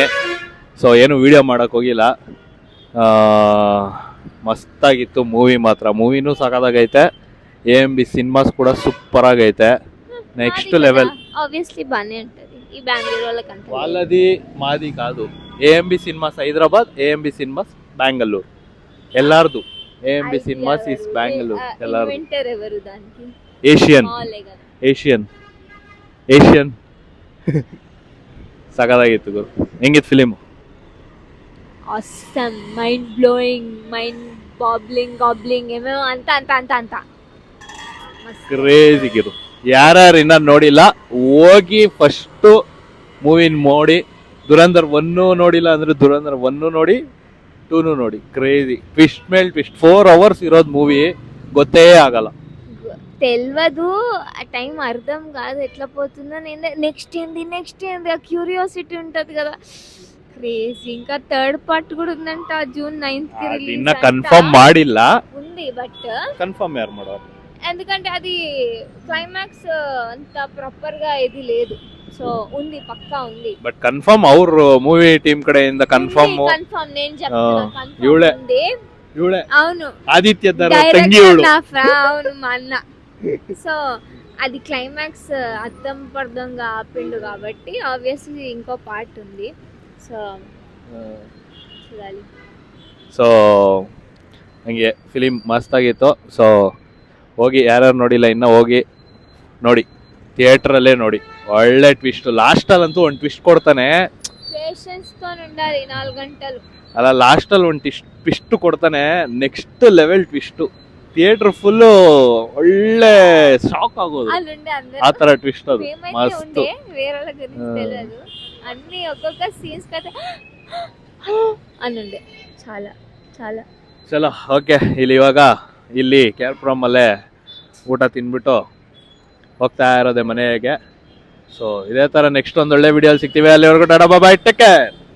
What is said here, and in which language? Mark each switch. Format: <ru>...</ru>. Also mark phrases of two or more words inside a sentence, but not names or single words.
<kn>ಸೊ ಏನು ವಿಡಿಯೋ ಮಾಡೋಕ್ಕೆ ಹೋಗಿಲ್ಲ. ಮಸ್ತಾಗಿತ್ತು ಮೂವಿ ಮಾತ್ರ. ಮೂವಿನೂ ಸಾಕಾಗೈತೆ. AMB ಸಿನಿಮಾಸ್ ಕೂಡ ಸೂಪರ್ ಆಗೈತೆ.</kn> <en>next level.</en> <te>ఆబ్వియస్లీ బానే ఉంటది ఈ బెంగళూరు వాళ్ళకంటే. వాళ్ళది మాది కాదు. AMB సినిమాస్ హైదరాబాద్, AMB సినిమాస్ బెంగళూరు. ఎల్లార్దు AMB సినిమాస్ ఇస్ బెంగళూరు. ఎల్లార్దు. ఇన్వెంటర్ ఎవరు దానికి?</te> <kn>ಏಷಿಯನ್ ಏಷಿಯನ್ ಸಗದಾಗಿತ್ತು ಗುರು. ಹೆಂಗಿತ್ತು ಫಿಲಿಮ್?</kn> <en>awesome, mind blowing, mind gobbling</en> <kn>ಏನೇನೋ ಅಂತ ಕ್ರೇಜಿ ಗಿರು. ಯಾರ್ಯಾರು ಇನ್ನ ನೋಡಿಲ್ಲ ಹೋಗಿ ಫಸ್ಟ್ ಮೂವಿನ ನೋಡಿ. ದುರಂಧರ್ 1 ನೋಡಿಲ್ಲ ಅಂದ್ರೆ ದುರಂಧರ್ 1 ನೋಡಿ, 2 ನೋಡಿ.</kn> <en>crazy twist</en> <kn>ಮೇಲ್ ಟ್ವಿಸ್ಟ್. 4 hours ಇರೋದು ಮೂವಿ, ಗೊತ್ತೇ ಆಗಲ್ಲ.</kn> <te>తెలియదు ఆ టైం అర్థం కాదు ఎట్లా పోతుందో. నేను నెక్స్ట్ ఏంది ఆ క్యూరియాసిటీ ఉంటది కదా. క్రేజీ. ఇంకా థర్డ్ పార్ట్ కూడా ఉందంట June 9th కి రిలీజ్.</te> <kn>ಇನ್ನ ಕನ್ಫರ್ಮ್ ಮಾಡಿಲ್ಲ.</kn> <te>ఉంది బట్</te> <kn>ಕನ್ಫರ್ಮ್ ಯಾರು ಮಾಡೋರು?</kn> <te>ఎందుకంటే అది క్లైమాక్స్ అంత ప్రాపర్ గా ఏది లేదు. సో ఉంది, పక్కా ఉంది.</te> <kn>ಬಟ್ ಕನ್ಫರ್ಮ್ ಅವ್ರ ಮೂವಿ ಟೀಮ್ ಕಡೆಯಿಂದ ಕನ್ಫರ್ಮ್.</kn> <te>నేను చెప్తున్నా</te> <kn>ಇವಳೆ</kn> <te>కన్ఫర్మ్ ఉంది.</te> <kn>ಇವಳೆ</kn> <te>అవును,</te> <kn>ಆದಿತ್ಯ ತಂಗಿ</kn> <te>డైరెక్టర్</te> <kn>ಇವಳು.</kn> <te>నా అవును మా అన్న. సో అది క్లైమాక్స్ అర్థం పర్థంగా ఆపిండు కాబట్టి ఆబ్వియస్లీ ఇంకో పార్ట్ ఉంది. సో చూడాలి.</te> <kn>ಸೊ ಹಂಗೆ ಫಿಲಿಮ್ ಮಸ್ತಾಗಿತ್ತು. ಸೊ ಹೋಗಿ ಯಾರ್ಯಾರು ನೋಡಿಲ್ಲ ಇನ್ನ ಹೋಗಿ ನೋಡಿ, ಥಿಯೇಟ್ರಲ್ಲೇ ನೋಡಿ. ಒಳ್ಳೆ ಟ್ವಿಸ್ಟ್. ಲಾಸ್ಟಲ್ಲಂತೂ ಒಂದು ಟ್ವಿಸ್ಟ್ ಕೊಡ್ತಾನೆ.</kn> <te>ಪೇಷನ್ಸ್ తో ఉండాలి 4 గంటలు.</te> <kn>ಅಲ್ಲ, ಲಾಸ್ಟಲ್ಲಿ ಒಂದು ಟ್ವಿಸ್ಟ್ ಕೊಡ್ತಾನೆ.</kn> <en>next level twist.</en> <kn>ಥಿಯೇಟರ್ ಫುಲ್ಲು ಒಳ್ಳೆ ಶಾಕ್ ಆಗೋದು ಆ ತರ ಟ್ವಿಸ್ಟ್. ಅದು ಮಸ್ತ್.</kn> <te>వేరే గురించి తెలియదు. అన్ని ఒక్కొక్క సీన్స్ కథ అనుండే. చాలా చాలా</te> <kn>ಚಲೋ ಓಕೆ. ಇಲ್ಲಿ ಇವಾಗ ಇಲ್ಲಿ KR ಪುರಂ ಅಲ್ಲೇ ಊಟ ತಿನ್ಬಿಟ್ಟು ಹೋಗ್ತಾ ಇರೋದೆ ಮನೆಗೆ. ಸೊ ಇದೇ ತರ ನೆಕ್ಸ್ಟ್ ಒಂದು ಒಳ್ಳೆ ವಿಡಿಯೋ ಸಿಗ್ತೀವಿ. ಅಲ್ಲಿವರೆಗೂ</kn> <en>tata bye, take care.</en>